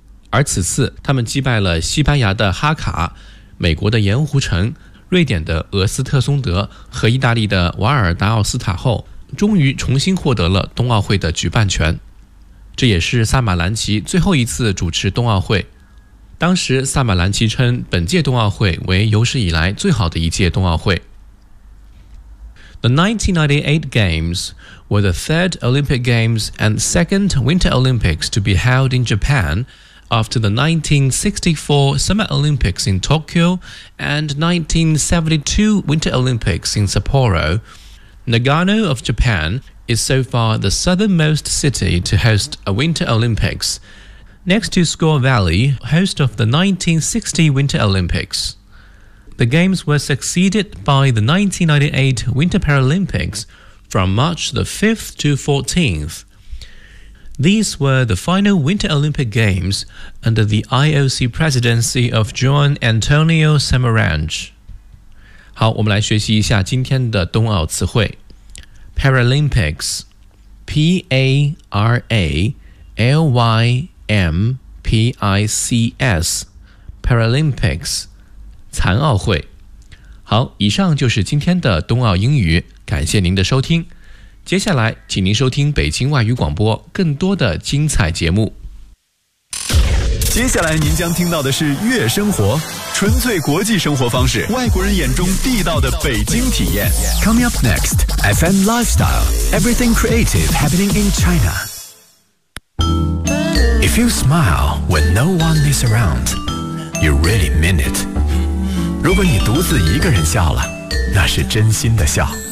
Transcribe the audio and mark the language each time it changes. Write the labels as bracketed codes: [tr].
[zh] 而此次他们击败了西班牙的哈卡、美国的盐湖城、瑞典的俄斯特松德和意大利的瓦尔达奥斯塔后，终于重新获得了冬奥会的举办权。这也是萨马兰奇最后一次主持冬奥会。当时萨马兰奇称本届冬奥会为有史以来最好的一届冬奥会。 [en] The 1998 Games were the third Olympic Games and second Winter Olympics to be held in Japan after the 1964 Summer Olympics in Tokyo and 1972 Winter Olympics in Sapporo. Nagano of Japan is so far the southernmost city to host a Winter Olympics, next to Score Valley, host of the 1960 Winter Olympics. The Games were succeeded by the 1998 Winter Paralympics from March the 5th to 14th,These were the final Winter Olympic Games under the IOC presidency of John Antonio Samaranch. [zh] 好，我们来学习一下今天的冬奥词汇。 [en] Paralympics, P-A-R-A-L-Y-M-P-I-C-S, Paralympics, [zh] 残奥会。好，以上就是今天的冬奥英语，感谢您的收听。接下来请您收听北京外语广播更多的精彩节目。接下来您将听到的是月生活，纯粹国际生活方式，外国人眼中地道的北京体验。 [en] Coming up next, FM Lifestyle, Everything Creative Happening in China. If you smile when no one is around, you really mean it. [zh] 如果你独自一个人笑了，那是真心的笑。